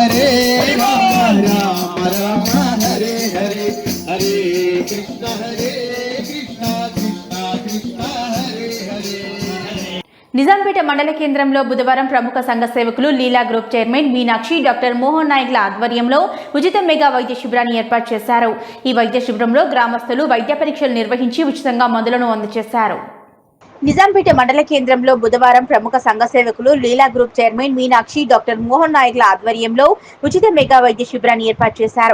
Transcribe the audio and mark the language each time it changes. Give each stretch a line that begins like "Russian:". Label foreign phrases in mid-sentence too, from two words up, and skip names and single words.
Sanskrit: राम हरे हरे हरे कृष्ण कृष्ण कृष्ण हरे हरे.
Telugu: నిజాంపేట మండల కేంద్రంలో బుధవారం ప్రముఖ సంఘ సేవకులు లీలా గ్రూప్ చైర్మన్ మీనాక్షి, డాక్టర్ మోహన్ నాయక్ల ఆధ్వర్యంలో ఉచిత మెగా వైద్య శిబిరాన్ని ఏర్పాటు చేశారు. ఈ వైద్య శిబిరంలో గ్రామస్తులు వైద్య పరీక్షలు నిర్వహించి ఉచితంగా మందులను అందజేశారు. నిజాంపేట మండల కేంద్రంలో బుధవారం ప్రముఖ సంఘ సేవకులు లీలా గ్రూప్ చైర్మన్ మీనాక్షి, డాక్టర్ మోహన్ నాయక్ల ఆధ్వర్యంలో ఉచిత మెగా వైద్య శిబిరాన్ని ఏర్పాటు చేశారు.